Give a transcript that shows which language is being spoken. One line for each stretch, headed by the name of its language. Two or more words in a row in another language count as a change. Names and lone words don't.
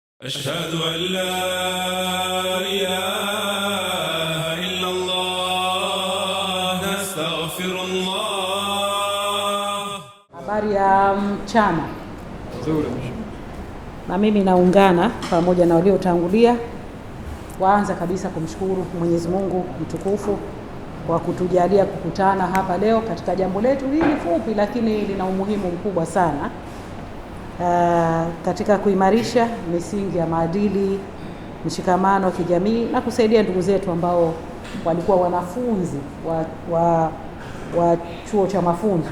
Arabic: أشهد أن لا إله إلا الله نستغفر الله.
Swahili: Habari ya mchana. Na mimi naungana pamoja na waliotangulia waanza kabisa kumshukuru Mwenyezi Mungu mtukufu kwa kutujalia kukutana hapa leo katika jambo letu hili fupi lakini lina umuhimu mkubwa sana katika kuimarisha misingi ya maadili, mshikamano wa kijamii na kusaidia ndugu zetu ambao walikuwa wanafunzi wa chuo cha mafunzo.